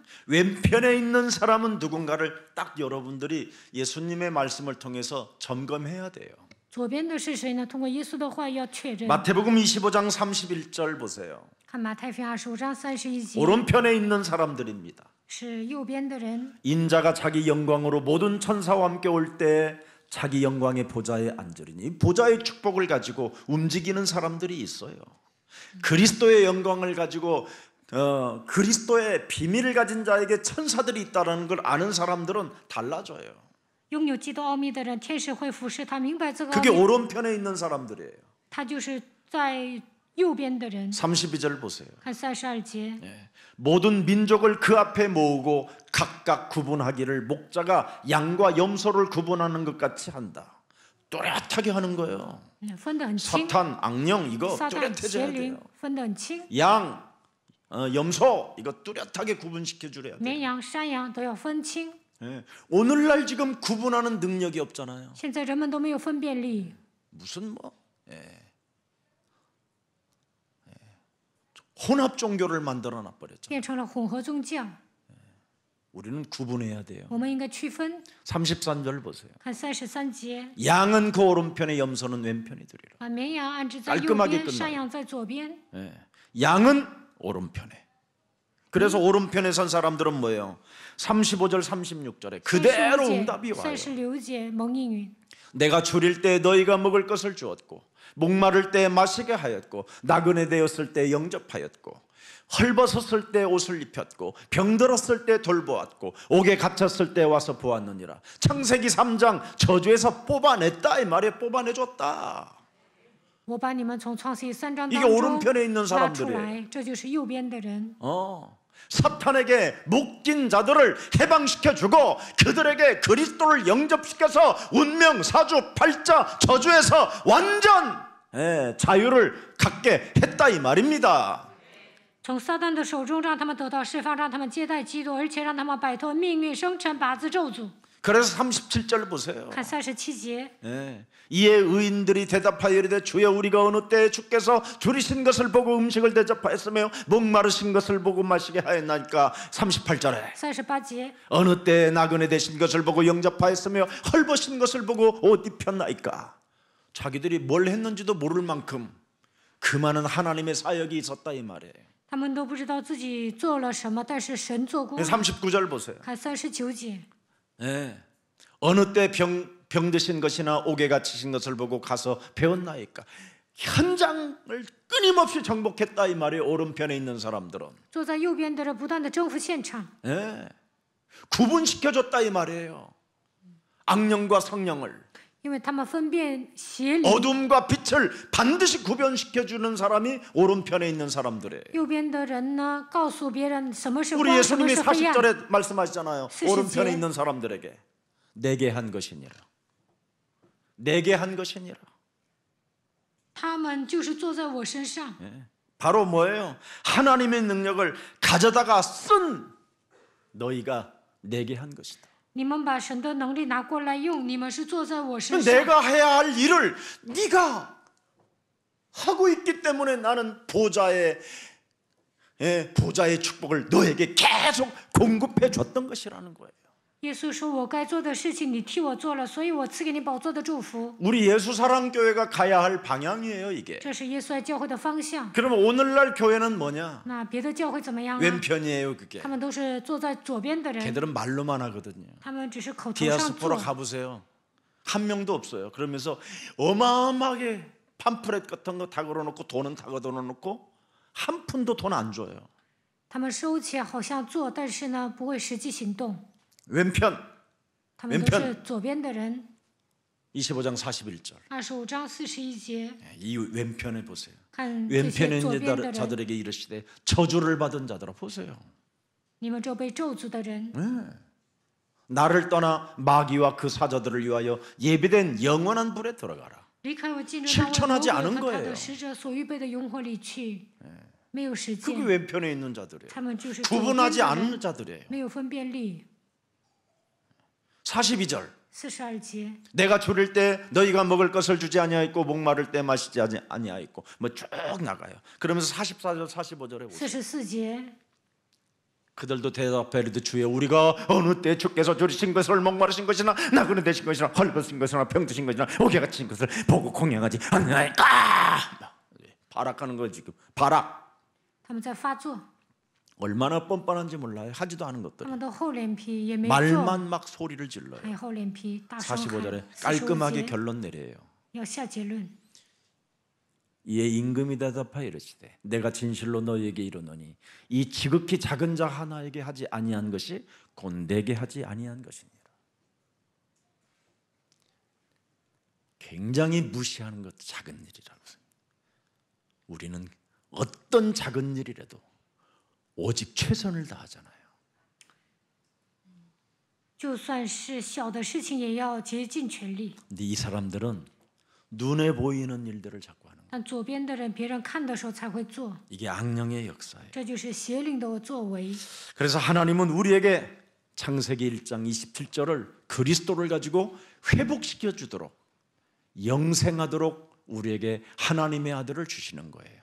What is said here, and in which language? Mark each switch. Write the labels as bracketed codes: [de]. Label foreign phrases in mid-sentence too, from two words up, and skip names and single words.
[ko] 왼편에 있는 사람은 누군가를 딱 여러분들이 예수님의 말씀을 통해서 점검해야 돼요. [zh] 左边的是谁呢？通过耶稣的话要确认。 [ko] 마태복음 25장 31절 보세요. [zh] 看马太福音25章31节， [ko] 오른편에 있는 사람들입니다. [zh] 是右边的人。 [ko] 인자가 자기 영광으로 모든 천사와 함께 올 때 자기 영광의 보좌에 앉으리니 보좌의 축복을 가지고 움직이는 사람들이 있어요. 그리스도의 영광을 가지고 그리스도의 비밀을 가진 자에게 천사들이 있다는 걸 아는 사람들은 달라져요. [zh] 拥有基督奥秘的人，天使会服侍他，明白这个奥 [ko] 그게 [zh] 秘， [ko] 오른편에 있는 사람들이에요. [zh] 他就是在右边的人。 [ko] 32절 보세요. [zh] 看32节， [ko] 모든 민족을 그 앞에 모으고 각각 구분하기를 목자가 양과 염소를 구분하는 것 같이 한다. 뚜렷하게 하는 거예요. [zh] 分得很清。 [ko] 사탄, 악령 이거 [zh] 撒旦、 [ko] 뚜렷해져야 [zh] 邪灵 [ko] 돼요. [zh] 分得很清， [ko] 양, 염소 이거 뚜렷하게 구분시켜 주려야 돼요. [zh] 绵羊、山羊都要分清。 [ko] 오늘날 지금 구분하는 능력이 없잖아요. [zh] 现在人们都没有分辨力， [ko] 무슨 혼합 종교를 만들어 놔버렸죠. [zh] 变成了混合宗教。 [ko] 우리는 구분해야 돼요. [zh] 我们应该区分。 [ko] 33절 보세요. [zh] 看33节， [ko] 양은 그 오른편에 염소는 왼편이 되리라. [zh] 把绵羊安置在右 [ko] 깔끔하게 [zh] 边， [ko] 끝나요. [zh] 山羊在左边。 [ko] 양은 오른편에. 그래서 오른편에 선 사람들은 뭐예요? 35절 36절에 그대로 응답이 와요. [zh] 36 节蒙应允。 [ko] 내가 줄일 때 너희가 먹을 것을 주었고 목마를 때 마시게 하였고 나그네 되었을 때 영접하였고 헐벗었을 때 옷을 입혔고 병들었을 때 돌보았고 옥에 갇혔을 때 와서 보았느니라. 창세기 3장 저주에서 뽑아냈다 이 말에 뽑아내줬다. [zh] 我把你们从创世记3章 [ko] 이게 [zh] 当中 [ko] 오른편에 있는 [zh] 拉出 [ko] 사람들이에요. [zh] 来，这就是右边的人。 [ko] 사탄에게 묶인 자들을 해방시켜주고 그들에게 그리스도를 영접시켜서 운명, 사주, 팔자, 저주에서 완전 자유를 갖게 했다 이 말입니다. [zh] 从撒旦的手中让他们得到释放，让他们接待基督，而且让他们摆脱命运、生辰八字咒诅。 [ko] 그래서 37절 보세요. [zh] 看37节， [ko] 이에 의인들이 대답하여 이르되 주여 우리가 어느 때에 주께서 줄이신 것을 보고 음식을 대접하였으며 목마르신 것을 보고 마시게 하였나이까. 38절에 [zh] 38节， [ko] 어느 때에 나그네 되신 것을 보고 영접하였으며 헐벗은 것을 보고 옷 입혔나이까. 자기들이 뭘 했는지도 모를 만큼 그 많은 하나님의 사역이 있었다 이 말이에요. [zh] 他们都不知道自己做了什么，但是神做过。 [ko] 39절 보세요. [zh] 看39节， [ko] 어느 때 병 드신 것이나 옥에 갇히신 것을 보고 가서 배웠나이까. 현장을 끊임없이 정복했다 이 말이 오른편에 있는 사람들은 [zh] 坐在右边的人不断的征服现场， [ko] 구분시켜줬다 이 말이에요. 악령과 성령을 [zh] 因为他们分辨邪灵。 [ko] 어둠과 빛을 반드시 구별시켜주는 사람이 오른편에 있는 사람들이에요. [zh] 右边的人呢，告诉别人什么是 [ko] 우리 [zh] 光，什么 [ko] 예수님이 [zh] 是黑暗。 [ko] 40절에 말씀하시잖아요. 40절. 오른편에 있는 사람들에게 내게 한 것이니라. 내게 한 것이니라. [zh] 他们就是坐在我身上， [ko] 바로 뭐예요? 하나님의 능력을 가져다가 쓴 너희가 내게 한 것이다. [zh] 你们把神的能力拿过来用，你们是坐在我身上。 [ko] 내가 해야 할 일을 네가 하고 있기 때문에 나는 보좌의 축복을 너에게 계속 공급해 줬던 것이라는 거예요. [zh] 耶稣说：“我该做的事情，你替我做了，所以我赐给你宝座的祝福。 [ko] 우리 예수사랑교회가 가야 할 방향이에요, 이게. [zh] 这是耶稣爱教会的方向。 [ko] 그러면 오늘날 교회는 뭐냐? [zh] 那别的教会怎么样啊？ [ko] 왼편이에요, 그게. [zh] 他们都是坐在左边的人， [ko] 걔들은 말로만 하거든요. [zh] 他们只是口头上 [ko] 디아스포라 [zh] 做。 [ko] 가보세요. 한 명도 없어요. 그러면서 어마어마하게 팜프렛 같은 거 다 걸어놓고 돈은 다 걷어놓고 한 푼도 돈 안 줘요. [zh] 他们收钱好像做，但是呢不会实际行动。 [ko] 왼편 [zh] 他们都是左边的人。 [ko] 25장 41절. [zh] 25 章41节， [ko] 이 왼편에 보세요. [zh] 看这 [ko] 왼편에 [zh] 些左 [ko] 있는 [zh] 边的人， [ko] 자들에게 이르시되 저주를 받은 자들아 보세요. [zh] 你们这被咒诅的人， [ko] 나를 떠나 마귀와 그 사자들을 위하여 예비된 영원한 불에 들어가라. [zh] 离开我，进入到 [ko] 실천하지 [zh] 我 [ko] 않은 [zh] 和他 [ko] 거예요. [zh] 的使者所预备的永火里去，没有实 [ko] 그게 [zh] 践， [ko] 왼편에 있는 자들이에요. [zh] 他们就是左边 [ko] 구분하지 [zh] 的 [ko] 않는 [zh] 人， [ko] 자들이에요. [zh] 没有分辨力。 [ko] 42절. [zh] 42节， [ko] 내가 줄일 때 너희가 먹을 것을 주지 아니하였고 목마를 때 마시지 아니하였고 뭐 쭉 나가요. 그러면서 44절 45절에 보세요. [zh] 44节， [ko] 그들도 대답해 이르되 주여 우리가 어느 때 주께서 줄이신 것을 목마르신 것이나 나그네 되신 것이나 헐벗은 것이나 병드신 것이나 옥에 갇힌 것을 보고 공양하지 아니하였까. 발악하는 거예요 지금. 발악. [zh] 他们在发作， [ko] 얼마나 뻔뻔한지 몰라요. 하지도 않은 [zh] 他 [ko] 것들. [zh] 们的厚脸皮也没做， [ko] 말만 막 소리를 질러요. [zh] 还有厚脸皮，大声 [ko] 45절에 [zh] 喊。45 [ko] 깔끔하게 [zh] 节 [ko] 결론 내려요. [zh] 要下结论。 [ko] 이에 임금이 대답하여 이르시되 내가 진실로 너희에게 이르노니 이 지극히 작은 자 하나에게 하지 아니한 것이 곧 내게 하지 아니한 것이니라. 굉장히 무시하는 것도 작은 일이라고 생각합니다. 우리는 어떤 작은 일이라도 오직 최선을 다하잖아요. [zh] 就算是小的事情，也要竭尽全力。 [ko] 근데 이 사람들은 눈에 보이는 일들을 자꾸 하는 거예요. [zh] 但左边的人，别人看的时候才会做， [ko] 이게 악령의 역사예요. [zh] 这就是邪灵的作为。 [ko] 그래서 하나님은 우리에게 창세기 1장 27절을 그리스도를 가지고 회복시켜 주도록 영생하도록 우리에게 하나님의 아들을 주시는 거예요.